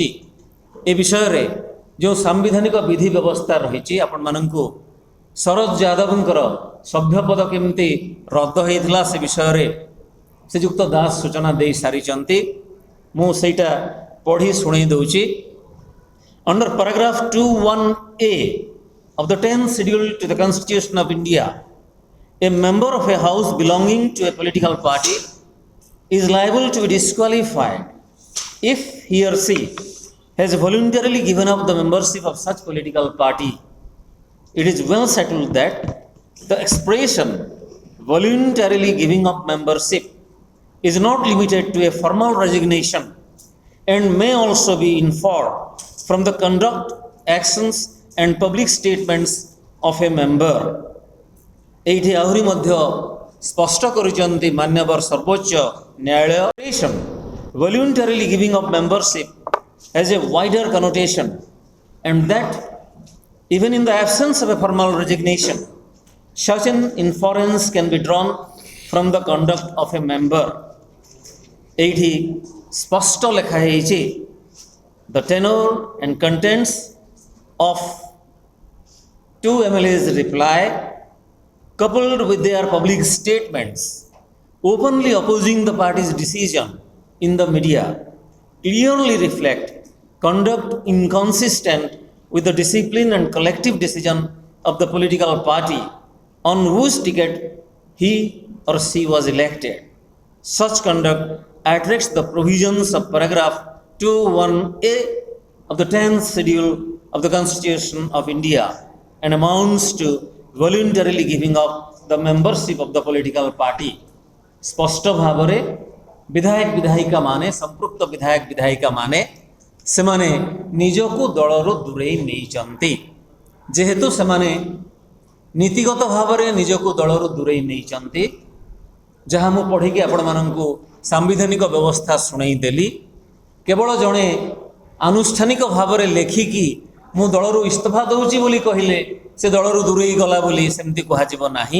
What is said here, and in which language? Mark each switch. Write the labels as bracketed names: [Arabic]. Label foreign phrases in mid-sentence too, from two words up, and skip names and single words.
[Odia] ଏ ବିଷୟରେ ଯେଉଁ ସାମ୍ବିଧାନିକ ବିଧି ବ୍ୟବସ୍ଥା ରହିଛି, ଆପଣମାନଙ୍କୁ ଶରଦ ଯାଦବଙ୍କର ସଭ୍ୟପଦ କେମିତି ରଦ୍ଦ ହୋଇଥିଲା ସେ ବିଷୟରେ ଶ୍ରୀଯୁକ୍ତ ଦାସ ସୂଚନା ଦେଇସାରିଛନ୍ତି। ମୁଁ ସେଇଟା ପଢ଼ି ଶୁଣେଇ ଦେଉଛି। [English] Under paragraph 21A of the 10th schedule to the Constitution of India, a member of a house belonging to a political party is liable to be disqualified if he or she has voluntarily given up the membership of such political party. It is well settled that the expression voluntarily giving up membership is not limited to a formal resignation and may also be inferred from the conduct, actions and public statements of a member. [Odia] ଏଇଠି ଆହୁରି ମଧ୍ୟ ସ୍ପଷ୍ଟ କରିଛନ୍ତି ମାନ୍ୟବର ସର୍ବୋଚ୍ଚ ନ୍ୟାୟାଳୟ, [English] voluntarily giving up membership has a wider connotation and that even in the absence of a formal resignation, such an inference can be drawn from the conduct of a member. [Odia] ଏଇଠି ସ୍ପଷ୍ଟ ଲେଖା ହେଇଛି, [English] the tenor and contents of two MLA's reply coupled with their public statements openly opposing the party's decision in the media clearly reflect conduct inconsistent with the discipline and collective decision of the political party on whose ticket he or she was elected. Such conduct attracts the provisions of paragraph 21A of the 10th schedule of the Constitution of India and amounts to voluntarily giving up the membership of the political party. [Odia] ସ୍ପଷ୍ଟ ଭାବରେ ବିଧାୟକ ବିଧାୟିକା ମାନେ, ସମ୍ପୃକ୍ତ ବିଧାୟକ ବିଧାୟିକା ମାନେ ସେମାନେ ନିଜକୁ ଦଳରୁ ଦୂରେଇ ନେଇଛନ୍ତି। ଯେହେତୁ ସେମାନେ ନୀତିଗତ ଭାବରେ ନିଜକୁ ଦଳରୁ ଦୂରେଇ ନେଇଛନ୍ତି, ଯାହା ମୁଁ ପଢ଼ିକି ଆପଣମାନଙ୍କୁ ସାମ୍ବିଧାନିକ ବ୍ୟବସ୍ଥା ଶୁଣେଇ ଦେଲି, କେବଳ ଜଣେ ଆନୁଷ୍ଠାନିକ ଭାବରେ ଲେଖିକି ମୁଁ ଦଳରୁ ଇସ୍ତଫା ଦେଉଛି ବୋଲି କହିଲେ ସେ ଦଳରୁ ଦୂରେଇ ଗଲା ବୋଲି ସେମିତି କୁହାଯିବ ନାହିଁ।